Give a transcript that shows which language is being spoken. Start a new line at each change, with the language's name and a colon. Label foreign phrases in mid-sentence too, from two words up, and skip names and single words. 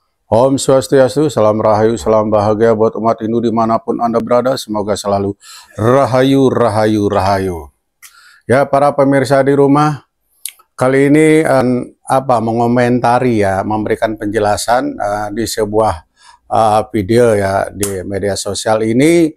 Balinese: Om Swastiastu,
Indonesian: salam rahayu, salam bahagia buat umat Hindu dimanapun Anda berada. Semoga selalu rahayu, rahayu, rahayu. Ya, para pemirsa di rumah, kali ini mengomentari ya, memberikan penjelasan di sebuah video ya di media sosial ini.